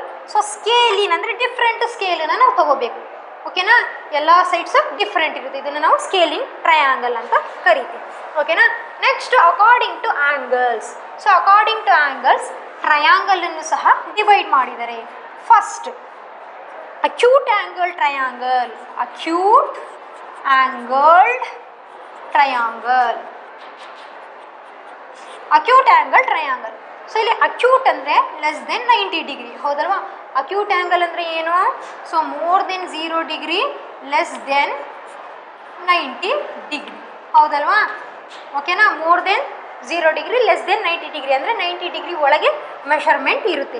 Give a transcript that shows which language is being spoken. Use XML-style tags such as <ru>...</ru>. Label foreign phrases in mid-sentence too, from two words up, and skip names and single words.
<kn>ಸೊ ಸ್ಕೇಲಿನ್ ಅಂದರೆ ಡಿಫ್ರೆಂಟ್ ಸ್ಕೇಲನ್ನು ನಾವು ತಗೋಬೇಕು. ಓಕೆನಾ. ಎಲ್ಲ ಸೈಡ್ಸು ಡಿಫ್ರೆಂಟ್ ಇರುತ್ತೆ, ಇದನ್ನು ನಾವು</kn> <en>scalene triangle</en> <kn>ಅಂತ ಕರಿತೀವಿ.</kn> <en>ಓಕೆನಾ. next according to angles. so according to angles</en> <kn>ಟ್ರಯಾಂಗಲನ್ನು ಸಹ ಡಿವೈಡ್ ಮಾಡಿದ್ದಾರೆ.</kn> <en>ಫಸ್ಟ್ acute angle triangle. Acute angled triangle. Acute angle triangle.</en> <kn>ಸೊ ಇಲ್ಲಿ ಅಕ್ಯೂಟ್ ಅಂದರೆ</kn> <en>less than 90 degree,</en> <kn>ಹೌದಲ್ವಾ.</kn> <en>acute angle</en> <kn>ಅಂದರೆ ಏನು?</kn> <en>so more than 0 degree, less than 90 degree, ಹೌದಲ್ವಾ.</en> <kn>ಓಕೆನಾ.</kn> <en>more than 0 degree, less than 90 degree ಅಂದರೆ 90 ಡಿಗ್ರಿ ಒಳಗೆ ಮೆಷರ್ಮೆಂಟ್ ಇರುತ್ತೆ.</en>